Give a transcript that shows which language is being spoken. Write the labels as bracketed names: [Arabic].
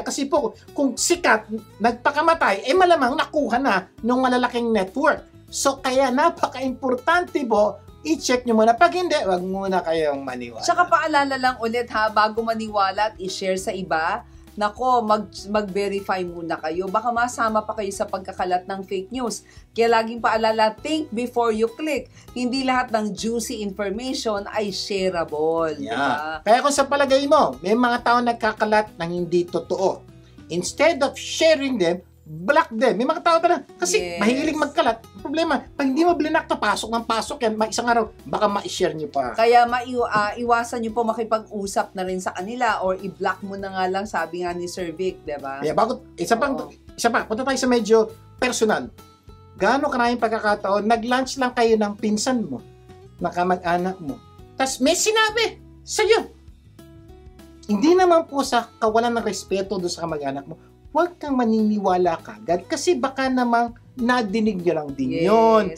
[Filipino] Kasi po, kung sikat, nagpakamatay, malamang nakuha na ng malalaking network. So, kaya napaka-importante po, i-check nyo muna. Pag hindi, wag muna kayong maniwala. Tsaka paalala lang ulit ha, bago maniwala at i-share sa iba, nako, mag-verify muna kayo. Baka masama pa kayo sa pagkakalat ng fake news. Kaya laging paalala, [English] think before you click. [Filipino] Hindi lahat ng juicy information ay shareable. [English] Yeah. [Filipino] Diba? Kaya kung sa palagay mo, may mga tao nagkakalat ng hindi totoo. [English] Instead of sharing them, block them. [Filipino] May mga tao talaga. Kasi mahilig magkalat. Problema, pag hindi mo blinak to, pasok ng pasok yan. Isang araw, baka ma-share nyo pa. Kaya iwasan nyo po makipag-usap na rin sa kanila or i-block mo na nga lang, sabi nga ni Sir Vic, diba? Yeah, isa pa, punta tayo sa medyo personal. Gaano karaming pagkakataon, nag-lunch lang kayo ng pinsan mo, na kamag-anak mo. Tapos may sinabi sa'yo. Hindi naman po sa kawalan ng respeto doon sa kamag-anak mo, huwag kang maniniwala kagad kasi baka namang nadinig niya lang din yun.